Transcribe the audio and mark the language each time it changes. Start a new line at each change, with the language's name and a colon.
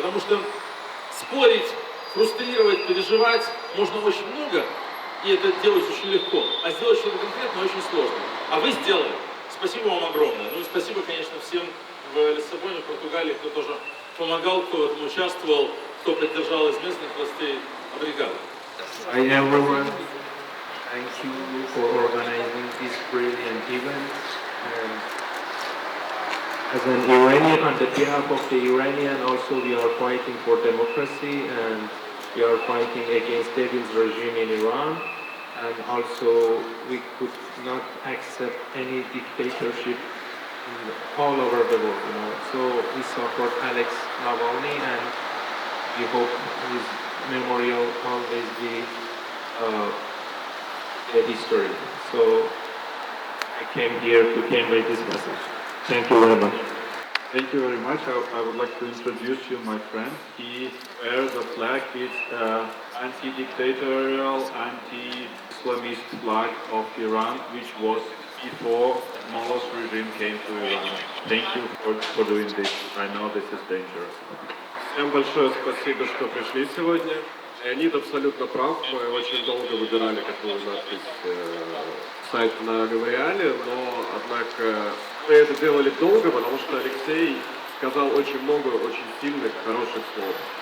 Russian: Потому что спорить, фрустрировать, переживать можно очень много, и это делать очень легко. А сделать что-то конкретное очень сложно. А вы сделали. Спасибо вам огромное. Ну и спасибо, конечно, всем в Лиссабоне, в Португалии, кто тоже помогал, кто в этом участвовал, кто поддержал из местных властей.
Portuguese: Обригado.
English: Hi everyone, thank you for organizing this brilliant event. As an Iranian, on the behalf of the Iranian, also we are fighting for democracy and we are fighting against Devil's regime in Iran. And also we could not accept any dictatorship all over the world, you know. So we support Alex Navalny and we hope his memorial always be a history. So I came here to convey this message. Thank you very much. Thank you very much. I would like to introduce you my friend. He wears a flag. It's anti-dictatorial, anti-Islamist flag of Iran, which was before Mullah's regime came to Iran. Thank you for doing this. I know this is dangerous.
Russian: Всем большое спасибо, что пришли сегодня. Леонид абсолютно прав. Мы очень долго выбирали какую надпись сайт на мемориале, но, однако, мы это делали долго, потому что Алексей сказал очень много очень сильных, хороших слов.